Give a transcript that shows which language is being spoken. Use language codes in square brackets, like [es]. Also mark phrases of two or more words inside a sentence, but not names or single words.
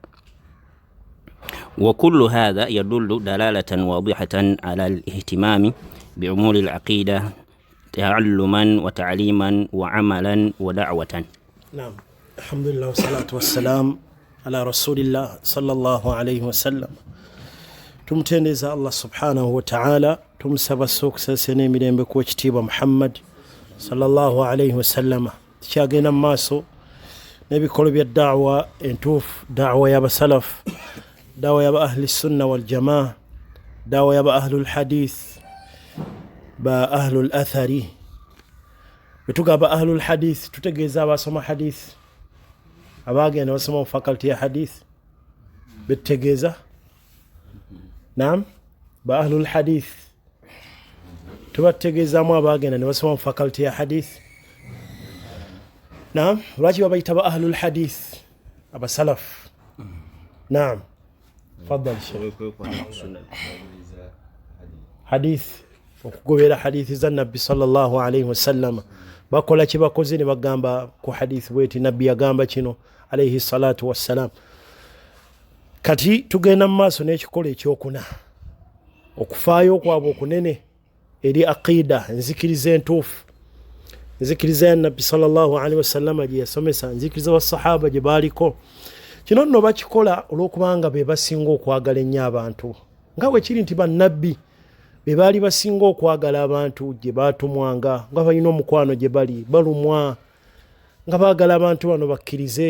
[ar] وكل هذا يدل دلالة واضحة على الاهتمام بأمور العقيدة تعلما وتعليما وعملا ودعوة. نعم. الحمد لله والصلاة والسلام على رسول الله صلى الله عليه وسلم. [lg] tumtendeza [ar] الله سبحانه وتعالى, [lg] tumusaba soksa n'emirembe ku ekitiibwa Muhammad [ar] صلى الله عليه وسلم. [lg] Tukyagenda mu maaso n'ebikolo bya da'wa entuufu, da'wa y'abasalaf, da'wa y'aba [ar] أهل السنة والجماعة, [lg] da'wa y'aba [ar] أهل الحديث, [lg] ba [ar] أهل الأثر. [lg] Betugamba [ar] أهل الحديث [lg] tutegeeza abasoma hadith, abagenda basoma mu faculty ya hadith betegeeza. Naam, ba [ar] أهل الحديث [lg] tubategeezaamu abagenda ne basoma mu faculty ya hadith. Naam, lwaki babayita ba [ar] أهل الحديث [lg] abasalaf? Naam, [ar] فضل الشيخ. [lg] Hadith okugobera hadithi za Nabbi [ar] صلى الله عليه وسلم [lg] bakola kye bakoze ne bagamba ku hadithi bweti nabbi yagamba kino [ar] عليه الصلاة والسلام. [lg] Kati tugenda mu maaso n'ekikola ekyokuna, okufaayo kwabwe okunene eri aqida, nzikiriza entuufu, nzikiriza ya nabbi [ar] صلى الله عليه وسلم [lg] gye yasomesa, nzikiriza basahaba gye baaliko. Kino nno bakikola olw'okubanga be basinga okwagala ennyo abantu, nga bwe kiri nti bannabbi be baali basinga okwagala abantu gye baatumwanga, nga balina omukwano gye bali balumwa, nga baagala abantu bano bakkirize.